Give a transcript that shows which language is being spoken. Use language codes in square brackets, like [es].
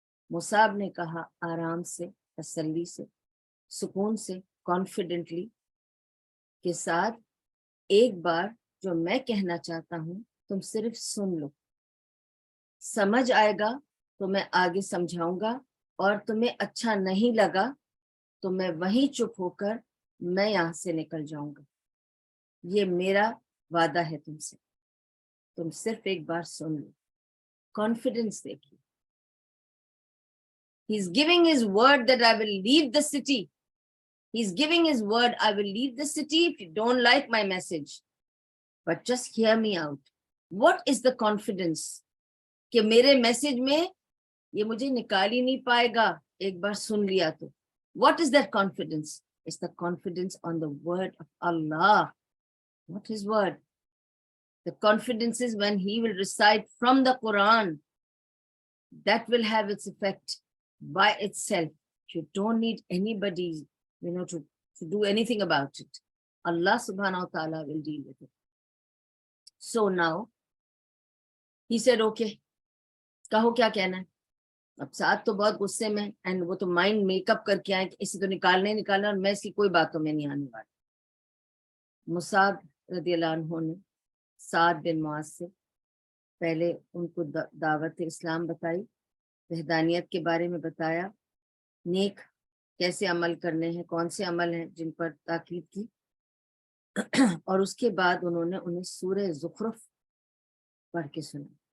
[ur] مصعب نے کہا آرام سے، تسلی سے، سکون سے، کانفیڈنٹلی کے ساتھ، ایک بار جو میں کہنا چاہتا ہوں تم صرف سن لو، سمجھ آئے گا تو میں آگے سمجھاؤں گا، اور تمہیں اچھا نہیں لگا تو میں وہیں چپ ہو کر میں یہاں سے نکل جاؤں گا. یہ میرا وعدہ ہے تم سے، تم صرف ایک بار سن لو. کانفیڈنس دیکھیے. [en] He's giving his word that I will leave the city. He's giving his word, I will leave the city if you don't like my message. But just hear me out. What is the confidence [ur] کہ میرے message میں یہ مجھے نکال ہی نہیں پائے گا ایک بار سن لیا تو. [en] What is that confidence? It's the confidence on the word of Allah. What is word? The confidence is when he will recite from the Quran. That will have its effect by itself. You don't need anybody, to do anything about it. Allah subhanahu wa ta'ala will deal with it. So now, he said, okay, [ur] کہو کیا کہنا ہے. اب ساتھ تو بہت غصے میں اینڈ وہ تو مائنڈ میک اپ کر کے آئے کہ اسے تو نکالنا اور میں اس کی کوئی باتوں میں نہیں آنے والی. مصعب رضی اللہ عنہ نے سعد بن معاذ سے پہلے ان کو دعوت اسلام بتائی, وحدانیت کے بارے میں بتایا, نیک کیسے عمل کرنے ہیں, کون سے عمل ہیں جن پر تاکید کی, اور اس کے بعد انہوں نے انہیں سورہ زخرف پڑھ کے سنا.